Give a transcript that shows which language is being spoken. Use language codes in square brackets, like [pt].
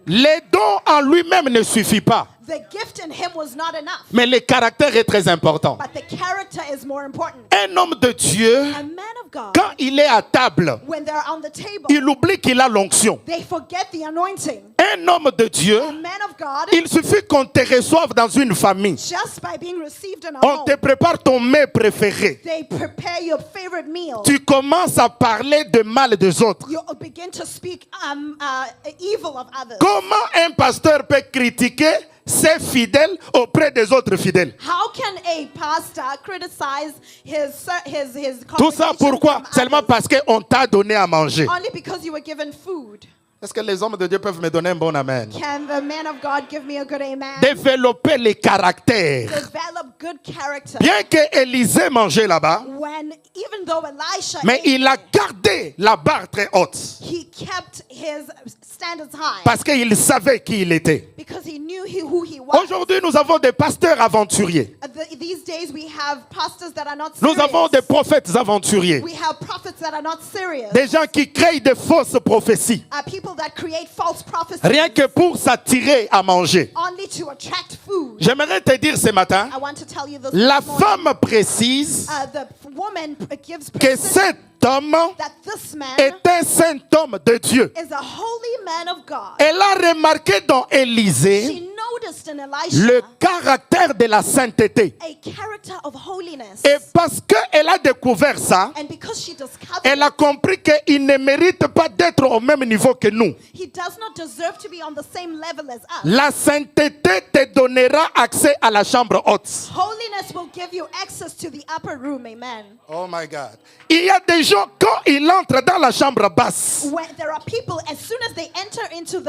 [fr] Les dons en lui-même ne suffit pas, [en] The gift in him was not enough. [fr] mais le caractère est très important. [en] But the character is more important. [fr] Un homme de Dieu, [en] A man of God, [fr] quand il est à table, [en] when they're on the table, [fr] il oublie qu'il a l'onction. [en] they forget the anointing. [fr] Un homme de Dieu, [en] A man of God, [fr] il suffit qu'on te reçoive dans une famille. [en] just by being received in a [fr] On te [en] home, [fr] prépare ton mets préféré. [en] they prepare your favorite meal. [fr] Tu commences à parler de mal des autres. [en] You begin to speak evil of others. [fr] Comment un pasteur peut critiquer ses fidèles auprès des autres fidèles? [en] How can a pastor criticize his [fr] Tout ça [en] congregation [fr] pourquoi? [en] from [fr] Seulement [en] others? [fr] parce qu'on t'a donné à manger. [en] Only because you were given food. [fr] Est-ce que les hommes de Dieu peuvent me donner un bon amen? [en] Can the man of God give me a good amen? [fr] Développer les caractères. [en] Develop good character. [fr] Bien que Élisée mangeait là-bas, [en] Even though Elisha [fr] mais [en] ate, [fr] il a gardé la barre très haute [en] he kept his standards high [fr] parce qu'il savait qui il était. [en] because he knew who he was. [fr] Aujourd'hui, nous avons des pasteurs aventuriers. [en] These days we have pastors that are not [fr] Nous [en] serious. [fr] avons des prophètes aventuriers. [en] We have prophets that are not serious. [fr] Des gens qui créent des fausses prophéties. [en] People that create false prophecies [fr] Rien que pour s'attirer à manger. [en] only to attract food. [fr] J'aimerais te dire ce matin, [en] I want to tell you this [fr] la [en] morning. [fr] femme précise [en] The woman gives [fr] que [en] precision [fr] cet homme [en] that this man [fr] est un saint homme de Dieu. [en] is a holy man of God. [fr] Elle a remarqué dans Élisée [en] She noticed in Elisha [fr] le caractère de la sainteté. [en] a character of holiness. [fr] Et parce qu'elle a découvert ça, [en] And because she discovered [fr] elle a compris qu'il ne mérite pas d'être au même niveau que nous. [en] he does not deserve to be on the same level as us. [fr] La sainteté te donnera accès à la chambre haute. [en] Holiness will give you access to the upper room. [fr] Amen. [en] Oh my God. [fr] Il y a des gens, quand ils entrent dans la chambre basse, [en] When there are people, as soon as they enter into the